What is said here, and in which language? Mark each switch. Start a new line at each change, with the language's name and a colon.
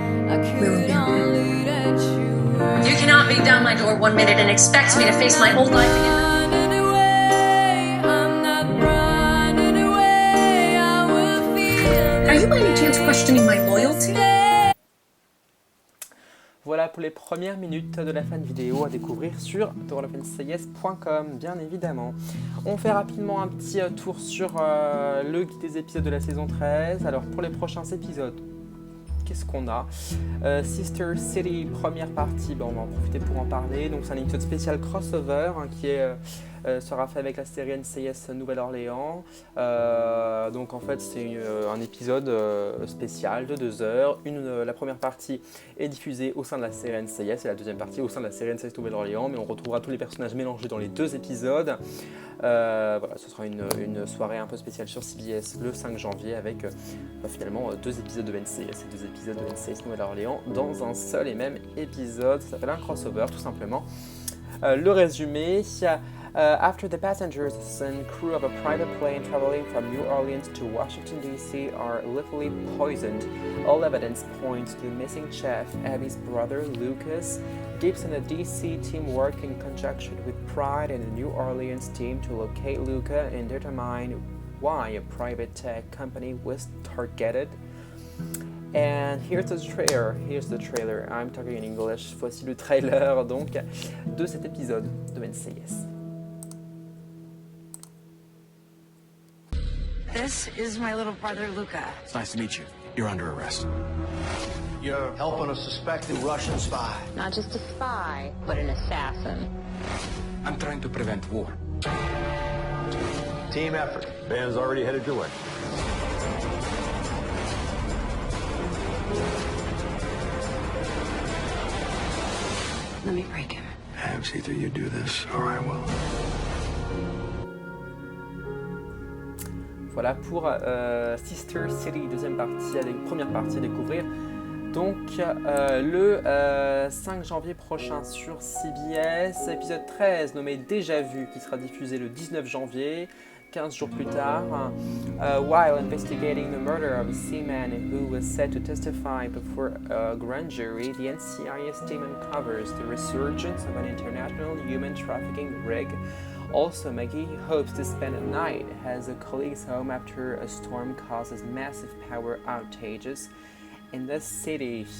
English: I could only let you work. You cannot beat down my door 1 minute and expect me to face my old life again. Running away, I'm not running away, I will feel Are you by any chance questioning my loyalty?
French: Voilà pour les premières minutes de la fan vidéo à découvrir sur TheWorldOfNCIS.com, bien évidemment. On fait rapidement un petit tour sur le guide des épisodes de la saison 13. Alors pour les prochains épisodes, qu'est-ce qu'on a? Sister City, première partie, on va en profiter pour en parler. Donc c'est un épisode spécial crossover qui sera fait avec la série NCIS Nouvelle-Orléans. Donc en fait c'est un épisode spécial de 2 heures. La première partie est diffusée au sein de la série NCIS et la deuxième partie au sein de la série NCIS Nouvelle-Orléans, mais on retrouvera tous les personnages mélangés dans les 2 épisodes. Voilà, ce sera une soirée un peu spéciale sur CBS le 5 janvier avec finalement 2 épisodes de NCIS et 2 épisodes de NCIS Nouvelle-Orléans dans un seul et même épisode. Ça s'appelle un crossover tout simplement. Le résumé,
English: after the passengers and crew of a private plane traveling from New Orleans to Washington, D.C. are lethally poisoned, all evidence points to the missing chef, Abby's brother, Lucas. Gibbs and the D.C. team work in conjunction with Pride and the New Orleans team to locate Luca and determine why a private tech company was targeted. And here's the trailer, I'm talking in English.
French: Voici le trailer donc de cet épisode de NCIS.
English: This is my little brother, Luca. It's nice to meet you. You're under arrest. You're helping a suspected Russian spy. Not just a spy, but an assassin. I'm trying to prevent war. Team effort. Band's already headed your way. Let me break him. Habs, either you do this or I will.
French: Voilà pour Sister City, première partie à découvrir. Donc le 5 janvier prochain sur CBS, épisode 13 nommé Déjà Vu qui sera diffusé le 19 janvier, 15 jours plus tard.
English: While investigating the murder of a seaman who was set to testify before a grand jury, the NCIS team uncovers the resurgence of an international human trafficking ring. Also, Maggie hopes to spend a night as a colleague's home after a storm causes massive power outages in the city.